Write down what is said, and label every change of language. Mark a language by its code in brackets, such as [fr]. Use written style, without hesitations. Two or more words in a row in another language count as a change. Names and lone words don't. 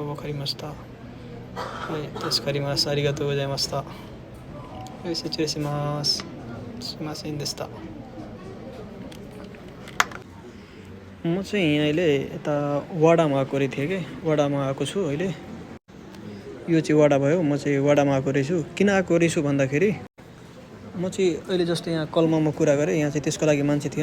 [ja] わかりました。はい、助かります。ありがとうございました。はい、失礼します。すいませんでした。 [ne] म चाहिँ अहिले यता वाडामा आएको थिएँ कि वाडामा आएको छु अहिले। यो चाहिँ वाडा भयो, म चाहिँ वाडामा आएको रहेछु। किन आएको रहेछु भन्दाखेरि म चाहिँ अहिले जस्तो यहाँ कलमा कुरा गरेँ, यहाँ चाहिँ त्यसको लागि मान्छे थिएन।